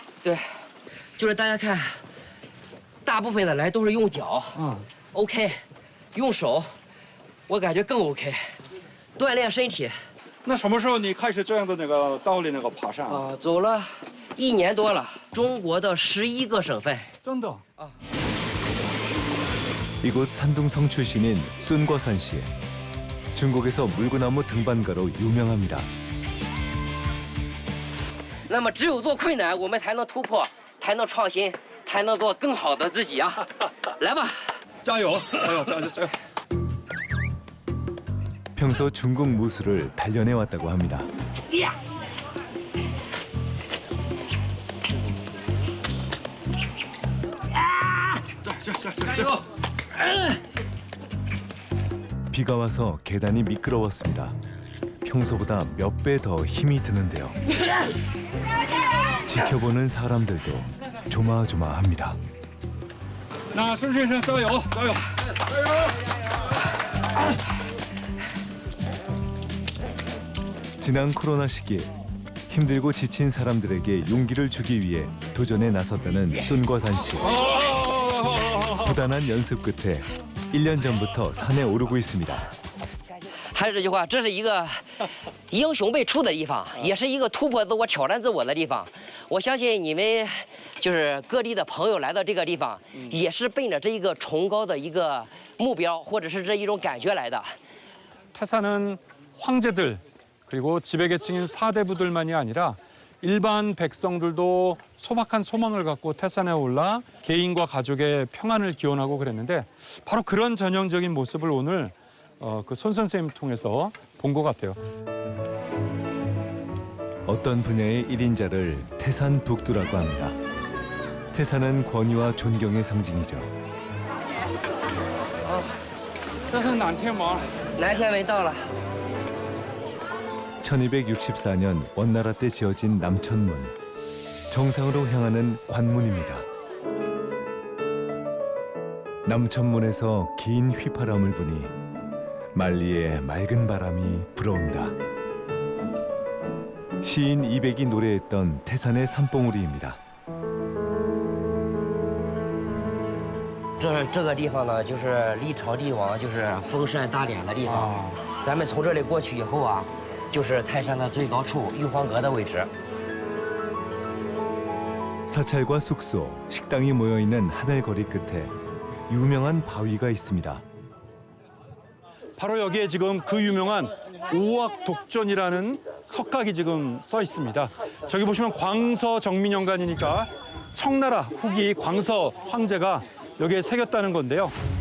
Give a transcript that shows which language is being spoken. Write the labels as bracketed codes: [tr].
[zh] 对，就是大家看，大部分的来都是用脚，OK， 用手，我感觉更 OK， 锻炼身体。那什么时候你开始这样的那个倒立那个爬山啊？走了1年多了，中国的11个省份。真的啊。 [ko] 이곳 산둥성 출신인 순거산 씨. 중국에서 물구나무 등반가로 유명합니다. [zh] 那么只有做困难，我们才能突破，才能创新，才能做更好的自己啊！来吧，加油！加油！加油！加油！ [ko] 평소 중국 무술을 단련해 왔다고 합니다. 비가 와서 계단이 미끄러웠습니다. 평소보다 몇 배 더 힘이 드는데요. 지켜보는 사람들도 조마조마합니다. [zh] 那孙先生加油！加油！加油！ [ko] 지난 코로나 시기 힘들고 지친 사람들에게 용기를 주기 위해 도전에 나섰다는 순거산 씨. 부단한 연습 끝에 1년 전부터 산에 오르고 있습니다. [zh] 还是这句话，这是一个英雄辈出的地方，也是一个突破自我、挑战自我的地方。我相信你们就是各地的朋友来到这个地方，也是奔着这一个崇高的一个目标，或者是这一种感觉来的。 [ko] 태산은 황제들 그리고 지배계층인 사대부들만이 아니라 일반 백성들도 소박한 소망을 갖고 태산에 올라 개인과 가족의 평안을 기원하고 그랬는데 바로 그런 전형적인 모습을 오늘 그 손 선생님을 통해서 본 것 같아요. 어떤 분야의 1인자를 태산 북두라고 합니다. 태산은 권위와 존경의 상징이죠. [zh] 这是南天门。南天门到了。 [ko] 1264년 원나라 때 지어진 남천문. 정상으로 향하는 관문입니다. 남천문에서 긴 휘파람을 부니 만리에 맑은 바람이 불어온다. 시인 이백이 노래했던 태산의 산봉우리입니다. [zh] 这个地方呢，就是历朝帝王就是封禅大典的地方。咱们从这里过去以后啊，就是泰山的最高处玉皇阁的位置。 [ko] 사찰과 숙소, 식당이 모여있는 하늘거리 끝에 유명한 바위가 있습니다. 바로 여기에 지금 그 유명한 오악독전이라는 석각이 지금 써 있습니다. 저기 보시면 광서 정민영간이니까 청나라 후기 광서 황제가 여기에 새겼다는 건데요.